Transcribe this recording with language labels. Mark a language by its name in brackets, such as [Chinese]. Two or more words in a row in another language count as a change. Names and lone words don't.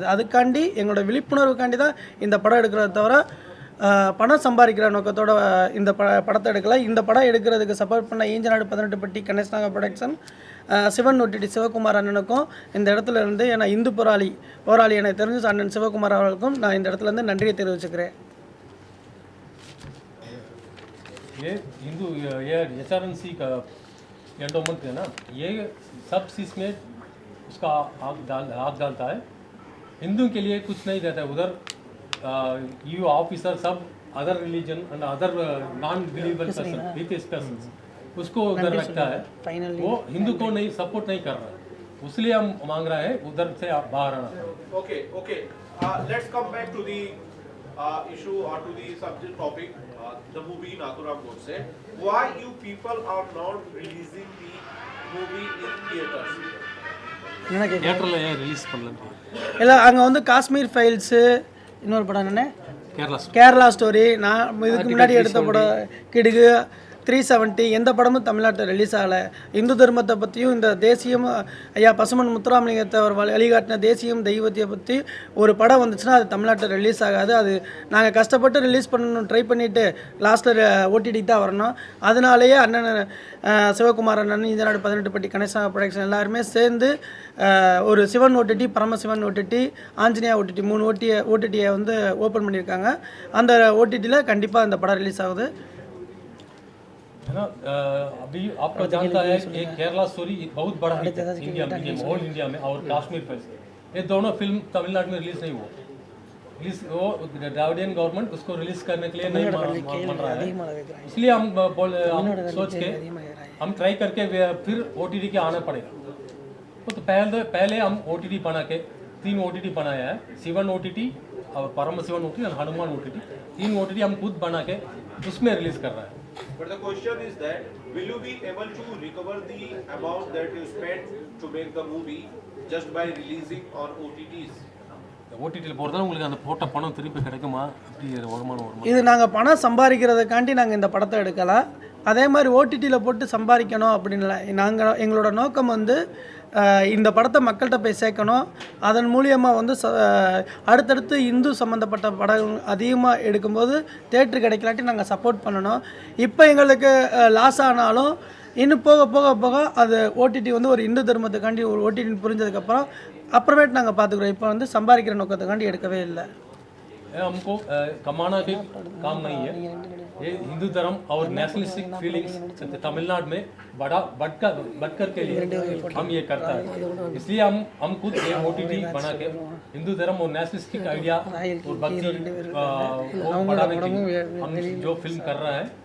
[Tamil] அதுக்காண்டி எங்களோட விழிப்புணர்வுக்காண்டி தான் இந்த படம் எடுக்கிறத தவிர பணம் சம்பாதிக்கிற நோக்கத்தோட இந்த படத்தை எடுக்கலை. இந்த படம் எடுக்கிறதுக்கு சப்போர்ட் பண்ண ஈஞ்சநாடு 18பட்டி கணேஷ்நாக ப்ரொடக்ஷன், சிவன் OTT சிவகுமார் அண்ணனுக்கும் இந்த இடத்துல இருந்து, ஏன்னா இந்து போராளி எனக்கு தெரிஞ்சு அண்ணன் சிவகுமார் அவர்களுக்கும் நான் இந்த இடத்துல இருந்து நன்றியை தெரிவிச்சுக்கிறேன். [Hindi] ये हिंदू ये HRNC का एंडोमेंट है ना, ये सब चीज़ में उसका आग डालता है, हिंदू के लिए कुछ नहीं देता है। उधर [English] you officer [Hindi] सब [English] other religion and other non believer person [Hindi] उसको उधर रखता है, वो हिंदू को नहीं सपोर्ट नहीं कर रहा है, इसलिए हम मांग रहे हैं उधर से आप बाहर आना। [English] Okay. Let's come back to the issue or to the subject topic, the movie Nathuram Godse. Why you people are not releasing the movie in theaters? [Tamil] என்ன கேட்க தியேட்டரில் ஏன் ரிலீஸ் பண்ணல? இல்லை, அங்கே வந்து காஷ்மீர் ஃபைல்ஸு, இன்னொரு படம் என்னென்ன, கேரளா கேரளா ஸ்டோரி, நான் இதுக்கு முன்னாடி எடுத்த படம் கிடுகு, 370, எந்த படமும் தமிழ்நாட்டில் ரிலீஸ் ஆகலை. இந்து தர்மத்தை பற்றியும் இந்த தேசியம் ஐயா பசுமன் முத்துராமலிங்கத்தை அவர் வழிகாட்டின தேசியம் தெய்வத்தை பற்றி ஒரு படம் வந்துச்சுன்னா அது தமிழ்நாட்டில் ரிலீஸ் ஆகாது. அது நாங்கள் கஷ்டப்பட்டு ரிலீஸ் பண்ணணும் ட்ரை பண்ணிவிட்டு லாஸ்ட்டில் OTT தான் வரணும். அதனாலேயே அண்ணன் சிவகுமார் அண்ணன், ஈஞ்சநாடு 18பட்டி கணேஷ்நாக ப்ரொடக்ஷன் எல்லாருமே சேர்ந்து ஒரு சிவன் OTT, பரமசிவன் OTT, ஆஞ்சநேயா OTT 3 OTTயை வந்து ஓப்பன் பண்ணியிருக்காங்க. அந்த OTTயில் கண்டிப்பாக இந்த படம் ரிலீஸ் ஆகுது. [Hindi] है ना। अभी आपको जानता है ये केरला स्टोरी बहुत बड़ा हिट है इंडिया में, ऑल इंडिया में, और कश्मीर फाइल्स, ये दोनों फिल्म तमिलनाडु में रिलीज नहीं हुआ। रिलीज वो [English] Dravidian government [Hindi] उसको रिलीज करने के लिए नहीं मान रहा है, इसलिए हम सोच के हम ट्राई करके फिर OTT के आना पड़ेगा। तो पहले हम OTT बना के 3 OTT बनाया है, शिवन OTT और परम शिवन OTT और हनुमान OTT, 3 OTT हम खुद बना के उसमें रिलीज कर रहा है। [English] But the question is that will you be able to recover the amount that you spent to make the movie just by releasing on OTTs? [Tamil] ஓடிடியில் போகிறதா உங்களுக்கு அந்த போட்ட பணம் திருப்பி கிடைக்குமா? இப்படி வருமானம் இது நாங்கள் பணம் சம்பாதிக்கிறதுக்காண்டி நாங்கள் இந்த படத்தை எடுக்கலாம். அதே மாதிரி OTTயில் போட்டு சம்பாதிக்கணும் அப்படின்ல. எங்களோட நோக்கம் வந்து இந்த படத்தை மக்கள்கிட்ட போய் சேர்க்கணும். அதன் மூலியமாக வந்து அடுத்தடுத்து இந்து சம்மந்தப்பட்ட படம் அதிகமாக எடுக்கும்போது தேட்டரு கிடைக்கலாட்டி நாங்கள் சப்போர்ட் பண்ணணும். இப்போ எங்களுக்கு லாஸ் ஆனாலும் இன்னும் போக போக போக அது OTT வந்து ஒரு இந்து தர்மத்துக்காண்டி ஒரு OTT புரிஞ்சதுக்கப்புறமேட்டு நாங்கள் பார்த்துக்குறோம். இப்போ வந்து சம்பாதிக்கிற நோக்கத்துக்காண்டி எடுக்கவே இல்லை. [Hindi] ये हमको कमाना के काम नहीं है। ये हिंदू धर्म और [English] nationalistic feelings [Hindi] तमिलनाडु में बढ़कर के लिए हम ये करता है। इसलिए हम खुद एक OTT बना के हिंदू धर्म और [English] nationalistic idea [Hindi] और भक्ति को बढ़ाने के लिए हम जो फिल्म कर रहे हैं।